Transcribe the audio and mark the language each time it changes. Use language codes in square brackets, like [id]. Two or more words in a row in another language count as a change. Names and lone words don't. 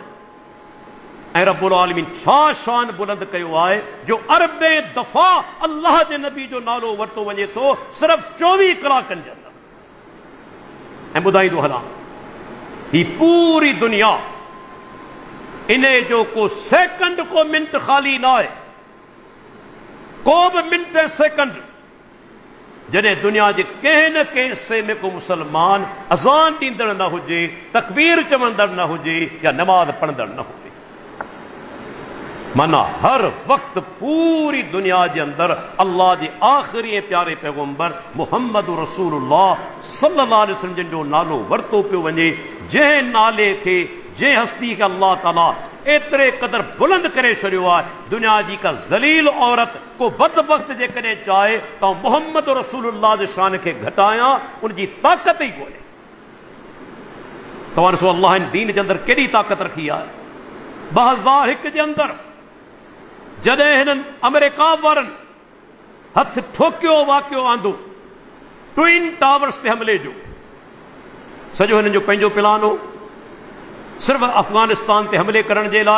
[sd] ऐं [ar] رب العالمين [sd] छा शान बुलंद कयो आहे जो अरबें दफ़ा अल्लाह जे नबी जो नालो वरितो वञे थो सिर्फ़ 24 कलाकनि जे अंदर। ऐं ॿुधाईंदो हलां, ही पूरी दुनिया इन्हे जो को सेकंड को मिंट खाली ना आहे, को भी मिंट ऐं सेकंड जॾहिं दुनिया जे कंहिं न कंहिं हिस्से में को मुसलमान अज़ान ॾींदड़ न हुजे, तकबीर चवंदड़ न हुजे या नमाज़ पढ़ंदड़ न हुजे। माना हर वक्त पूरी दुनिया के अंदर अल्लाह के आखिरी प्यारे पैगंबर मुहम्मद रसूलुल्लाह [ar] صلى الله عليه وسلم [sd] जो नालो वरतो पियो वञे, जंहिं नाले के, जंहिं हस्ती के अल्लाह ताला एतरे कदर बुलंद करे छड़ियो आहे। दुनिया जी का ज़लील औरत को बदबख्त जेकॾहिं चाहे तो मुहम्मद रसूलुल्लाह जे शान के घटाया, उनकी ताकत ही कोन्हे। तव्हां ॾिसो अल्लाह इन दीन के अंदर केॾी ताकत रखी आहे। 2001 जे अंदर जॾहिं हिननि अमेरिका वारनि हथ ठोकियो वाकियो आंदो ट्विन टावर्स ते हमले जो, सॼो हिननि जो पंहिंजो प्लान हो सिर्फ़ अफ़गानिस्तान ते हमले करण जे लाइ।